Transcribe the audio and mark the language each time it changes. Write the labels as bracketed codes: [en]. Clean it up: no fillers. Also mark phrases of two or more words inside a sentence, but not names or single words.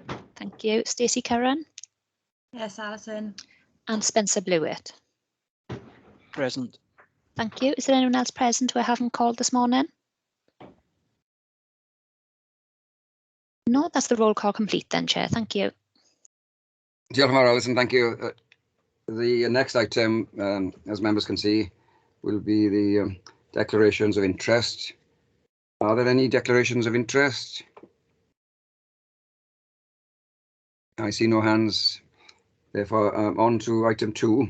[en] Thank you. Stacey Curran. Yes, Alison. And Spencer Blewett. Present. Thank you. Is there anyone else present who I haven't called this morning? No, that's the roll call complete then, Chair. Thank you. [cy] Diolch yn fawr, Alison. [en] Thank you. The next item, as members can see, will be the declarations of interest. Are there any declarations of interest? I see no hands. Therefore, on to item 2.